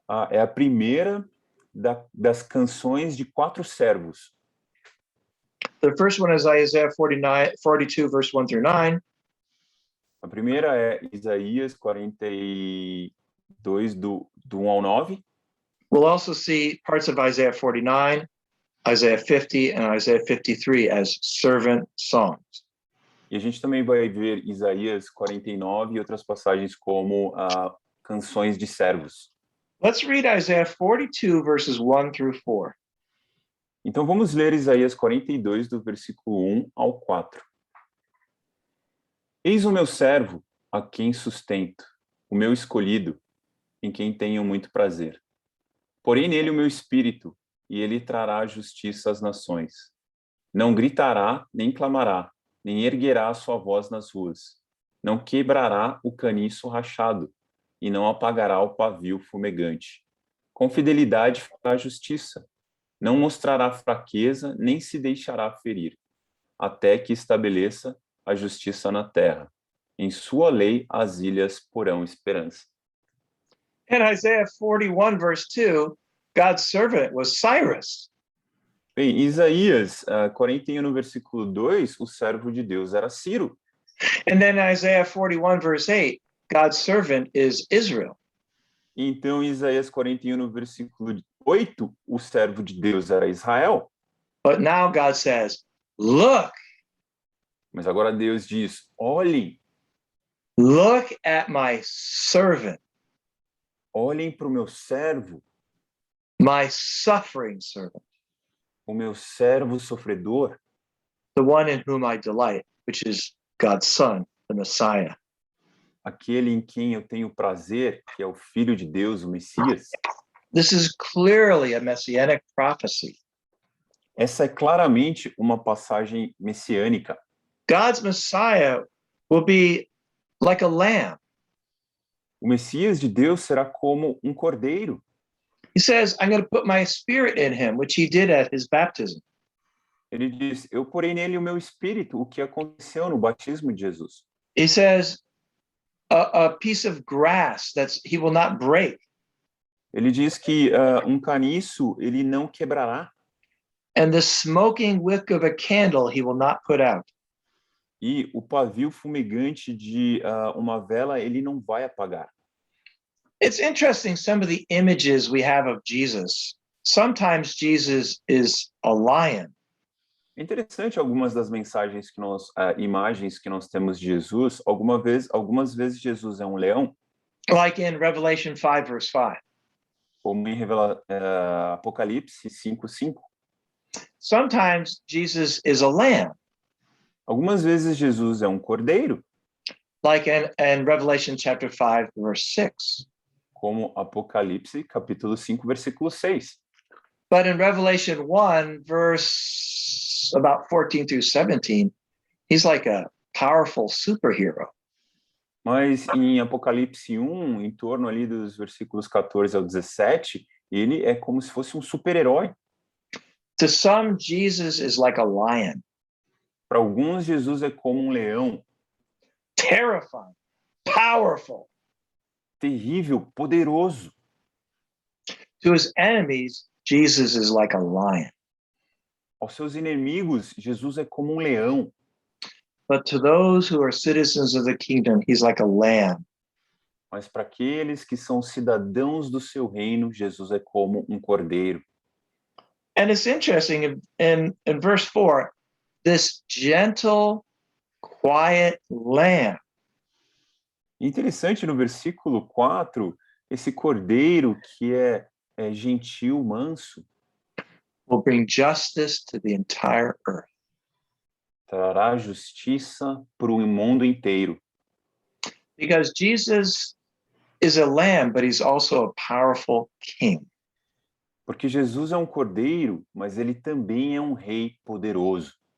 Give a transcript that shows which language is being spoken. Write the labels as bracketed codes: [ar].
[pt] É a primeira das canções de 4 servos. [en] The first one is Isaiah 42, verse 1 through 9. [pt] A primeira é Isaías 42, do 1 ao 9. [en] We'll also see parts of Isaiah 49, Isaiah 50, and Isaiah 53 as servant songs. [pt] E a gente também vai ver Isaías 49 e outras passagens como canções de servos. [en] Let's read Isaiah 42, verses 1 through 4. [pt] Então vamos ler Isaías 42, do versículo 1 ao 4. Eis o meu servo, a quem sustento, o meu escolhido, em quem tenho muito prazer. Porém nele o meu espírito, e ele trará justiça às nações. Não gritará, nem clamará, nem erguerá a sua voz nas ruas. Não quebrará o caniço rachado, e não apagará o pavio fumegante. Com fidelidade fará justiça. Não mostrará fraqueza, nem se deixará ferir, até que estabeleça a justiça na terra. Em sua lei as ilhas porão esperança. [en] In Isaiah 41, verse 2, God's servant was Cyrus. [pt] Bem, Isaías 41, no versículo 2, o servo de Deus era Ciro. [en] And then Isaiah 41, verse 8, God's servant is Israel. [pt] Então, Isaías 41, no versículo 8, o servo de Deus era Israel. [en] But now God says, look, [pt] Mas agora Deus diz, olhem, [en] look at my servant, [pt] olhem para o meu servo, [en] my suffering servant, [pt] o meu servo sofredor, [en] the one in whom I delight, which is God's son, the Messiah. [pt] aquele em quem eu tenho prazer, que é o Filho de Deus, o Messias, [en] This is clearly a messianic prophecy. [pt] essa é claramente uma passagem messiânica. [en] God's Messiah will be like a lamb. [pt] O Messias de Deus será como um cordeiro. [en] He says, I'm going to put my spirit in him, which he did at his baptism. [pt] Ele diz, eu porei nele o meu espírito, o que aconteceu no batismo de Jesus. [en] He says, a piece of grass that he will not break. [pt] Ele diz que um caniço ele não quebrará [en] And the smoking wick of a candle he will not put out. [pt] e o pavio fumegante de uma vela ele não vai apagar. [en] It's interesting some of the images we have of Jesus. Sometimes Jesus is a lion. [pt] É interessante algumas das mensagens que nós, imagens que nós temos de Jesus. Algumas vezes Jesus é um leão, [en] Like in Revelation 5, verse 5. [pt] como em Apocalipse 5:5. [en] Sometimes Jesus is a lamb, [pt] Algumas vezes Jesus é um cordeiro, [en] like in Revelation chapter 5, verse 6. [pt] como Apocalipse capítulo 5, versículo 6. [en] But in Revelation 1, verse about 14 through 17, he's like a powerful superhero. [pt] Mas em Apocalipse 1, em torno ali dos versículos 14 ao 17, ele é como se fosse um super-herói. [en] To some, Jesus is like a lion, [pt] Para alguns, Jesus é como um leão, [en] terrifying, powerful. [pt] terrível, poderoso. [en] To his enemies, Jesus is like a lion. [pt] Aos seus inimigos, Jesus é como um leão. [en] But to those who are citizens of the kingdom, he's like a lamb. [pt] Mas para aqueles que são cidadãos do seu reino, Jesus é como um cordeiro. [en] And it's interesting in verse 4, this gentle, quiet lamb. [pt] Interessante no versículo 4, esse cordeiro que é gentil, manso, [en] Will bring justice to the entire earth. [pt] trará justiça para o mundo inteiro. [en] Because Jesus is a lamb, but he's also a powerful king. [pt] Porque Jesus é um cordeiro, mas ele também é um rei poderoso.